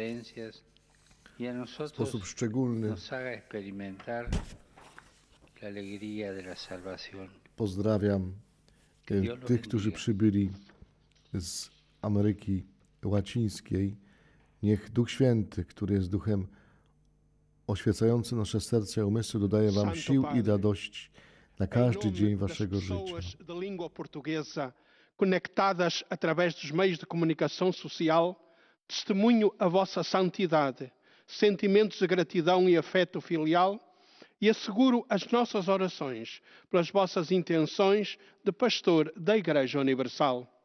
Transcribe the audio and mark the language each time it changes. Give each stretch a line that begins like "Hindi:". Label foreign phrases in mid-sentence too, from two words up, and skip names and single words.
Polish: W sposób szczególny pozdrawiam tych, którzy przybyli z Ameryki Łacińskiej. Niech Duch Święty, który jest Duchem oświecający nasze serce i umysły, dodaje wam sił i radości na każdy dzień waszego życia.
Portuguese: Conectadas através dos meios de comunicação social, testemunho a vossa santidade, sentimentos de gratidão e afeto filial e asseguro as nossas orações pelas vossas intenções de pastor da Igreja Universal.